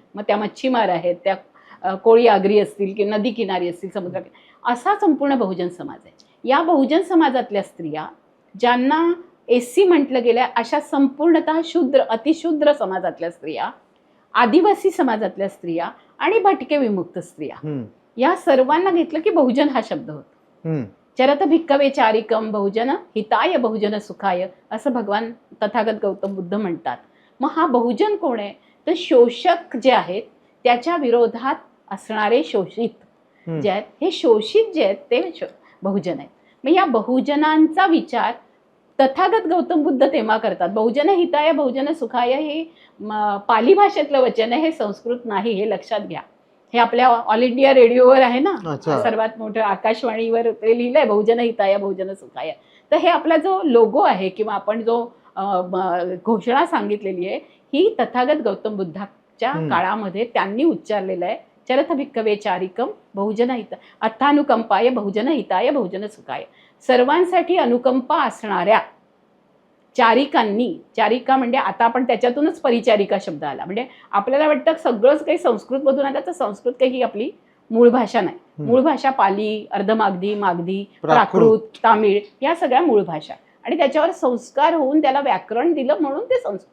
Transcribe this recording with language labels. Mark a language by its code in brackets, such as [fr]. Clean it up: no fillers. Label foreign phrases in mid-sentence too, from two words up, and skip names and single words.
[mr] मग त्या मच्छीमार आहेत, त्या कोळी आगरी असतील की नदी किनारी असतील, समुद्र, असा संपूर्ण बहुजन समाज आहे. या बहुजन समाजातल्या स्त्रिया, ज्यांना SC म्हटलं गेलं, अशा संपूर्णतः शूद्र, अतिशूद्र समाजातल्या स्त्रिया, आदिवासी समाजातल्या स्त्रिया आणि भटके विमुक्त स्त्रिया, या सर्वांना घेतलं की बहुजन हा शब्द होतो. [pi] चरत भिक्खवे चारिकम बहुजन हिताय बहुजन सुखाय, [mr] असं भगवान तथागत गौतम बुद्ध म्हणतात. मग हा बहुजन कोण आहे, तर शोषक जे आहेत त्याच्या विरोधात असणारे शोषित जे आहेत, हे शोषित जे आहेत ते बहुजन आहेत. मग या बहुजनांचा विचार तथागत गौतम बुद्ध तेव्हा करतात. [pi] बहुजन हिताय बहुजन सुखाय [mr] हे पाली भाषेतलं वचन आहे, हे संस्कृत नाही, हे लक्षात घ्या. हे आपल्या ऑल इंडिया रेडिओवर आहे ना, सर्वात मोठं आकाशवाणीवर ते लिहिलंय, [pi] बहुजन हिताय बहुजन सुखाय. [mr] तर हे आपला जो लोगो आहे किंवा आपण जो घोषणा सांगितलेली आहे, ही तथागत गौतम बुद्धाच्या काळामध्ये त्यांनी उच्चारलेलं आहे. [pi] चरथ भिक्खवे चारिकम बहुजन हित अर्थानुकंपाय बहुजन हिताय बहुजन सुखाय. [mr] सर्वांसाठी अनुकंपा असणाऱ्या चारिकांनी, चारिका म्हणजे आता आपण त्याच्यातूनच परिचारिका शब्द आला, म्हणजे आपल्याला वाटतं सगळंच काही संस्कृतमधून आलं, तर संस्कृत काही ही आपली मूळ भाषा नाही. मूळ भाषा पाली, अर्धमागधी, मागधी, प्राकृत, तामिळ, या सगळ्या मूळ भाषा, आणि त्याच्यावर संस्कार होऊन त्याला व्याकरण दिलं म्हणून ते संस्कृत.